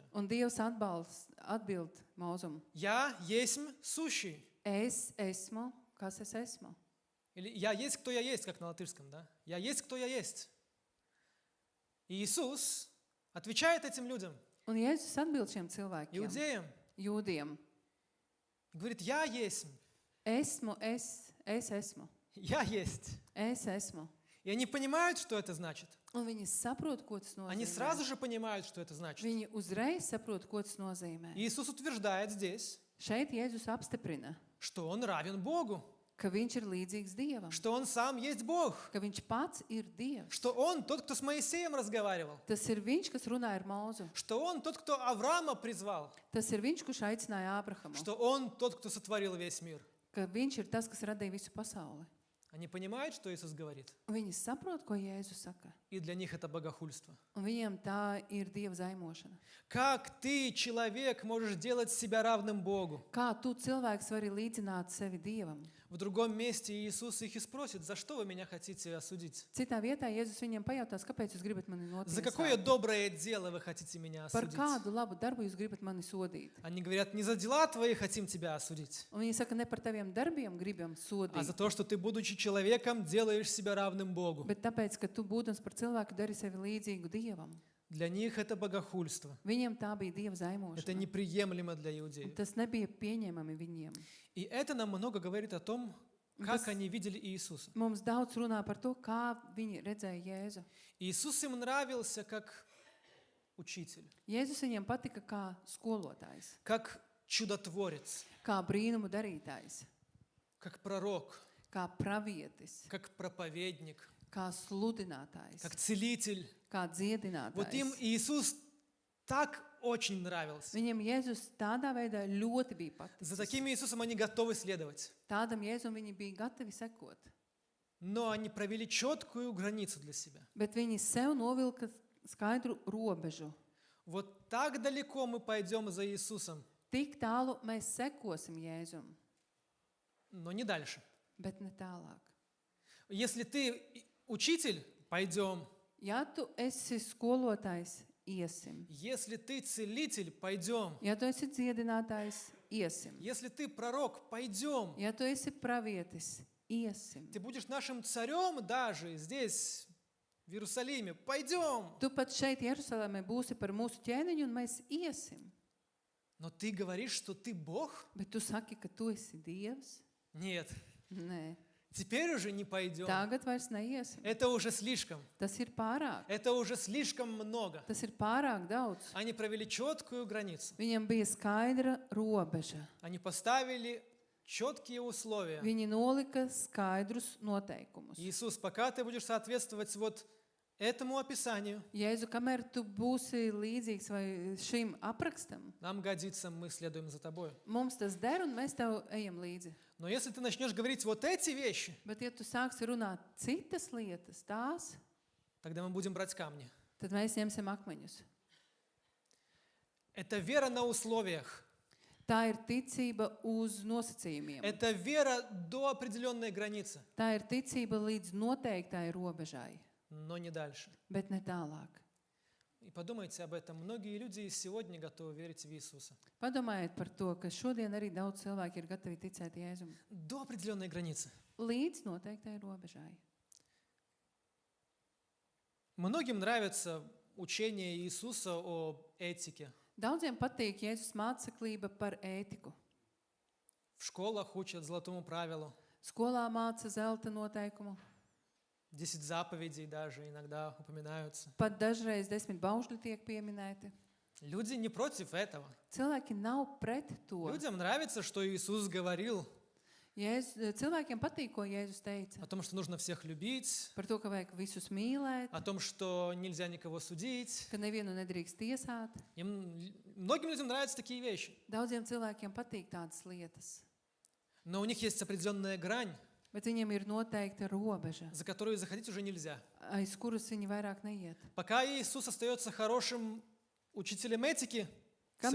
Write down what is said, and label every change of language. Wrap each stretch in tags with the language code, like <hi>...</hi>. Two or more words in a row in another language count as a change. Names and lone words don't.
<lv>Un Dievs atbild Mūzum:</lv> <ru>я есть сущий.</ru> <lv>Es esmu, kas es esmu.</lv> <ru>Или я есть, кто я есть, как на латышском, да? Я есть, кто я есть. И Иисус отвечает этим людям,</ru> <lv>Un Jēzus atbild šiem cilvēkiem,</lv> <ru>иудеям,</ru> <lv>jūdiem:</lv> <ru>и говорит, я есть,</ru> <lv>Esmu, es esmu,</lv> <ru>я есть.</ru> <lv>es esmu.</lv> <ru>И они понимают, что это значит.</ru> <lv>Un viņi saprot, ko tas</lv> <ru>Они</ru> <lv>nozīmē.</lv> <ru>сразу же понимают, что это значит.</ru> <lv>Viņi uzreiz saprot, ko tas nozīmē.</lv> <ru>И Иисус утверждает здесь,</ru> <lv>Šeit Jēzus apstiprina,</lv> <ru>что Он равен Богу,</ru> <lv>ka viņš ir līdzīgs Dievam,</lv> <ru>что Он сам есть Бог,</ru> <lv>ka viņš pats ir Dievs.</lv> <ru>что Он тот, кто с Моисеем разговаривал,</ru> <lv>Tas ir viņš, kas runāja ar Mūzu.</lv> <ru>что Он тот, кто Авраама призвал,</ru> <lv>Tas ir viņš, kurš aicināja Ābrahamu.</lv> <ru>что Он тот, кто сотворил весь мир.</ru> <lv>Ka viņš ir tas, kas radīja visu pasauli.</lv> <ru>Они понимают, что Иисус говорит,</ru> <lv>Un viņi saprot, ko Jēzus saka.</lv> <ru>и для них это богохульство.</ru> <lv>Un viņiem tā ir Dieva zaimošana.</lv> <ru>Как ты, человек, можешь делать себя равным Богу?</ru> <lv>Kā tu cilvēks vari līdzināt sevi Dievam?</lv> <ru>В другом месте Иисус их и спросит, за что вы меня хотите осудить?</ru> <lv>Citā vietā Jēzus viņiem pajautās, kāpēc jūs gribat mani</lv> <ru>За какое</ru> <lv>notiesāt?</lv> <ru>доброе дело вы хотите меня</ru> <lv>Par</lv> <ru>осудить?</ru> <lv>kādu labu darbu jūs gribat mani sodīt?</lv> <ru>Они говорят, не за дела твои хотим тебя осудить,</ru> <lv>Un viņi saka, ne par taviem darbiem gribam</lv> <ru>а за</ru> <lv>sodīt,</lv> <ru>то, что ты, будучи человеком, делаешь себя равным Богу.</ru> <lv>bet tāpēc, ka tu būdams par cilvēku dari sevi līdzīgu Dievam.</lv> <ru>Для них это богохульство.</ru> <lv>Viņiem tā bija dieva</lv> <ru>Это</ru> <lv>zaimošana.</lv> <ru>неприемлемо для</ru> <lv>Un</lv> <ru>иудеев.</ru> <lv>tas nebija pieņemami viņiem.</lv> <ru>И это нам много говорит о том, как они видели Иисуса.</ru> <lv>Mums daudz runā par to, kā viņi redzēja Jēzu.</lv> <ru>Иисус им нравился как учитель,</ru> <lv>Jēzus viņiem patika kā skolotājs,</lv> <ru>как чудотворец,</ru> <lv>kā brīnumu darītājs,</lv> <ru>как пророк,</ru> <lv>kā pravietis,</lv> <ru>как проповедник,</ru> <lv>kā sludinātājs,</lv> <ru>как целитель.</ru> <lv>kā</lv> <ru>Вот им</ru> <lv>dziedinātājs.</lv> <ru>Иисус так очень нравился.</ru> <lv>Viņiem Jēzus tādā veidā ļoti bija</lv> <ru>За</ru> <lv>paticis.</lv> <ru>таким Иисусом они готовы следовать.</ru> <lv>Tādam Jēzum viņi bija gatavi sekot.</lv> <ru>Но они провели четкую границу для себя.</ru> <lv>Bet viņi sev novilka skaidru robežu.</lv> <ru>Вот так далеко мы пойдем за Иисусом,</ru> <lv>Tik tālu mēs sekosim Jēzum,</lv> <ru>но не дальше.</ru> <lv>bet ne tālāk.</lv> <ru>Если ты учитель, пойдем.</ru> <lv>Ja tu esi skolotājs, iesim.</lv> <ru>Если ты целитель, пойдем.</ru> <lv>Ja tu esi dziedinātājs, iesim.</lv> <ru>Если ты пророк, пойдем.</ru> <lv>Ja tu esi pravietis, iesim.</lv> <ru>Ты будешь нашим царем даже здесь, в Иерусалиме. Пойдем.</ru> <lv>Tu pat šeit Jerusalemē būsi par mūsu ķēniņu un mēs iesim.</lv> <ru>Но ты говоришь, что ты Бог?</ru> <lv>Bet tu saki, ka tu esi Dievs?</lv> <ru>Нет.</ru> <lv>Nē,</lv> <ru>Теперь уже не пойдем.</ru> <lv>tagad vairs neiesim.</lv> <ru>Это уже слишком.</ru> <lv>Tas ir pārāk.</lv> <ru>Это уже слишком много.</ru> <lv>Tas ir pārāk daudz.</lv> <ru>Они провели четкую границу.</ru> <lv>Viņam bija skaidra robeža.</lv> <ru>Они поставили четкие условия.</ru> <lv>Viņi nolika skaidrus noteikumus.</lv> <ru>Иисус, пока ты будешь соответствовать вот этому описанию,</ru> <lv>Jēzu, kamēr tu būsi līdzīgs vai šim aprakstam,</lv> <ru>нам годится, мы следуем за тобой.</ru> <lv>mums tas der un mēs tev ejam līdzi.</lv> <ru>Но если ты начнешь говорить вот эти вещи,</ru> <lv>Bet ja tu sāksi runāt citas lietas, tās,</lv> <ru>тогда мы будем брать камни.</ru> <lv>tad mēs ņemsim akmeņus.</lv> <ru>Это вера на условиях.</ru> <lv>Tā ir ticība uz nosacījumiem.</lv> <ru>Это вера до определенной границы,</ru> <lv>Tā ir ticība līdz noteiktai robežai,</lv> <ru>но не дальше.</ru> <lv>bet ne tālāk.</lv> <ru>И подумайте об этом. Многие люди и сегодня готовы верить в Иисуса.</ru> <lv>Padomājiet par to, ka šodien arī daudz cilvēku ir gatavi ticēt Jēzum.</lv> <ru>До определенной границы.</ru> <lv>Līdz noteiktai robežai.</lv> <ru>Многим нравится учение Иисуса о этике.</ru> <lv>Daudziem patīk Jēzus māceklība par ētiku.</lv> <ru>В школах учат золотому правилу.</ru> <lv>Skolā māca zelta noteikumu.</lv> <ru>10 заповедей даже иногда упоминаются.</ru> <lv>Pat dažreiz 10 baušļi tiek pieminēti.</lv> <ru>Люди не против этого.</ru> <lv>Cilvēki nav pret to.</lv> <ru>Людям нравится, что Иисус говорил</ru> <lv>Cilvēkiem patīk, ko Jēzus teica.</lv> <ru>о том, что нужно всех любить,</ru> <lv>Par to, ka vajag visus mīlēt,</lv> <ru>о том, что нельзя никого судить.</ru> <lv>ka nevienu nedrīkst tiesāt.</lv> <ru>Многим людям нравятся такие вещи.</ru> <lv>Daudziem cilvēkiem patīk tādas lietas.</lv> <ru>Но у них есть определенная грань,</ru> <lv>Bet viņiem ir noteikta robeža,</lv> <ru>за которую заходить уже нельзя.</ru> <lv>aiz kuras viņi vairāk neiet.</lv> <ru>Пока Иисус остается хорошим учителем этики, все</ru>